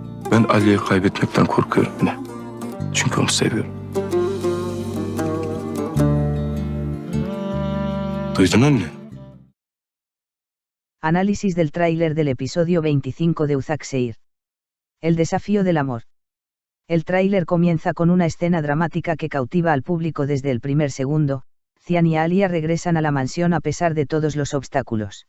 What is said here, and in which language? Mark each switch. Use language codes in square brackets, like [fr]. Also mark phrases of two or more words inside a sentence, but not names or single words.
[tr] Ben Aliye'yi kaybetmekten korkuyorum yine. Çünkü onu seviyorum. Duydun anne? [es] Análisis del tráiler del episodio 25 de Uzaxeir. El desafío del amor. El tráiler comienza con una escena dramática que cautiva al público desde el primer segundo. Cian y Alia regresan a la mansión a pesar de todos los obstáculos.